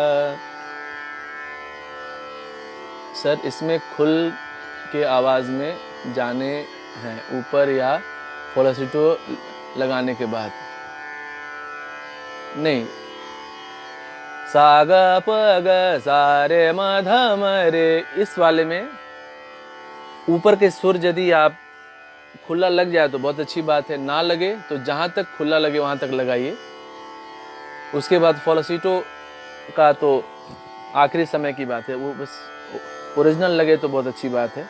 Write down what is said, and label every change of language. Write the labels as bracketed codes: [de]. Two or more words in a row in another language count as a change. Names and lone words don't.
[hi] सर इसमें खुल के आवाज़ में जाने हैं ऊपर या फॉल्सेटो लगाने के बाद नहीं। सा ग प ग सा रे म ध म रे, इस वाले में ऊपर के सुर यदि आप खुला लग जाए तो बहुत अच्छी बात है, ना लगे तो जहाँ तक खुला लगे वहाँ तक लगाइए। उसके बाद फॉल्सेटो का तो आखिरी समय की बात है, वो बस ओरिजिनल लगे तो बहुत अच्छी बात है।